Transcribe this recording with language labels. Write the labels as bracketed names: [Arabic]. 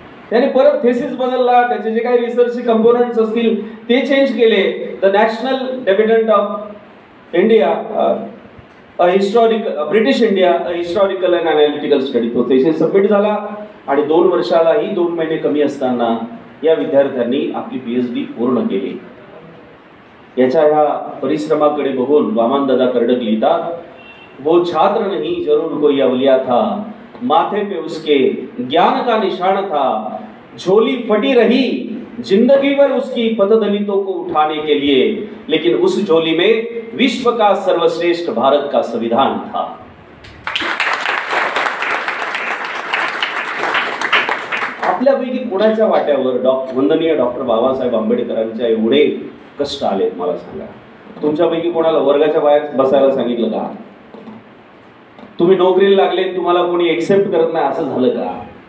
[Marathi] त्याने परत थेसिस बदलला, त्याचे जे काही रिसर्च कंपोनंट्स असतील ते चेंज केले. The national dividend of India, British India historical and analytical study, तो थेसिस सबमिट झाला आणि 2 वर्षालाही 2 महिने कमी असताना या विद्यार्थ्यांनी आपली PhD पूर्ण केली. याच्या ह्या परिश्रमाकडे बघून वामन दादा कर्डक लिहितात, [Hindi] वो छात्र नहीं जरूर कोई अवलिया था, माथे पे उसके ज्ञान का निशान था, झोली फटी रही जिंदगी भर उसकी पथदलितों को उठाने के लिए, लेकिन उस झोली में विश्व का सर्वश्रेष्ठ भारत का संविधान था. [Marathi] आपल्यापैकी कोणाच्या वाट्यावर वंदनीय डॉक्टर बाबासाहेब आंबेडकरांच्या एवढे कष्ट आले मला सांगा. तुमच्यापैकी कोणाला वर्गाच्या बाहेर बसायला सांगितलं का? तुम्ही नोकरीला लागले, तुम्हाला कोणी एक्सेप्ट करत नाही असं झालं का?